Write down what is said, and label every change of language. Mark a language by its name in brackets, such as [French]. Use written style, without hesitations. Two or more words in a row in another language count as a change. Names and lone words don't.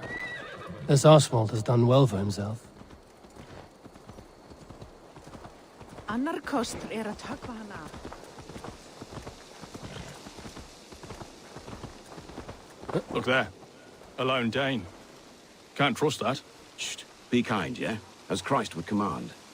[English] This Oswald has done well for himself. [Icelandic] Annar kostur að höggva hann af. [English] Look there. A lone Dane. Can't trust that. Shh. Be kind, yeah? As Christ would command.